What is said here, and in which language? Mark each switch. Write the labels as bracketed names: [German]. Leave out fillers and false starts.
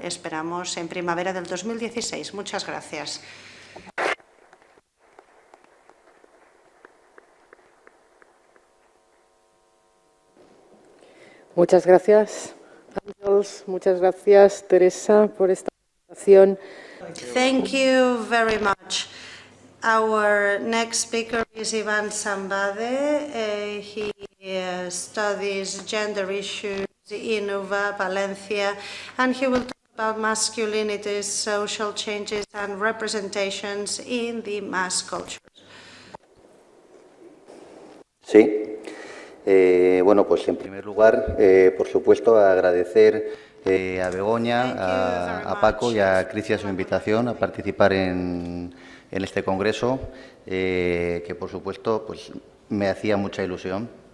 [Spanish] Esperamos en primavera del 2016. Muchas gracias. Muchas gracias, Ángels. Muchas gracias, Teresa, por esta presentación. [English] Thank you very much. Our next speaker is Ivan Sambade. He studies gender issues in UVA, Valencia, and he will talk about masculinities, social changes and representations in the mass culture. [Spanish] Sí. Bueno, pues en primer lugar, por supuesto, agradecer a Begoña, a Paco y a Crisia su invitación a participar en este congreso, que por supuesto pues, me hacía mucha ilusión.